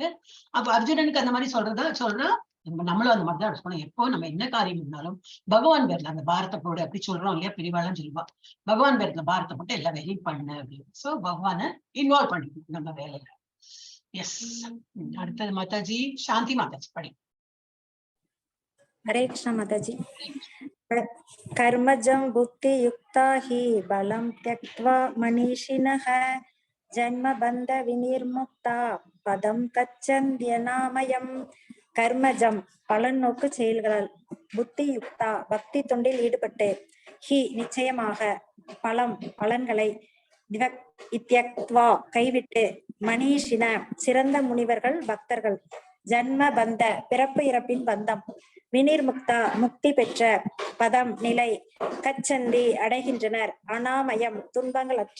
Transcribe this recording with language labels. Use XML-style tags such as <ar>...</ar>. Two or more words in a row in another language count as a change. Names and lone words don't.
<ta>அப்ப அர்ஜுனனுக்கு அந்த மாதிரி சொல்றா நம்மளும் அந்த மாதிரிதான் இருக்கணும். எப்போ நம்ம என்ன காரியம் இருந்தாலும் பகவான் பேர்ல அந்த பாரத்தை போடு அப்படி சொல்றோம் இல்லையா? பிரிவாளம் சொல்லுவா பகவான் பேர்ல பாரத்தை போட்டு எல்லா வேலையும் பண்ணு அப்படின்னு. சோ பகவானை இன்வால்வ் பண்ணிக்கணும் நம்ம வேலையில. எஸ். அடுத்தது மாதாஜி சாந்தி மாதாஜி படி.</ta> <hi>हरे कृष्ण माताजी।</hi> <sa>कर्मजं बुद्धि युक्ता हि बलं त्यक्त्वा मनीषिणः जन्म बंध विनिर्मुक्ता पदम कच्चन्त्यनामयम्.</sa> <ta>கர்மஜம் பலன் நோக்கு செயல்களால்,</ta> <sa>बुद्धि युक्ता</sa> <ta>பக்தி தொண்டில் ஈடுபட்டு, ஹி நிச்சயமாக, பலம் பலன்களை, இத்யக்த்வா கைவிட்டு, மனிஷின சிறந்த முனிவர்கள் பக்தர்கள்,</ta> <sa>जन्म बन्ध</sa> <ta>பிறப்பு இறப்பின் பந்தம், வினிர்முக்தா முக்தி பெற்ற, பதம் நிலை, கச்சந்தி அடைகின்றனர், அனாமயம் துன்பங்கள் அற்ற.</ta>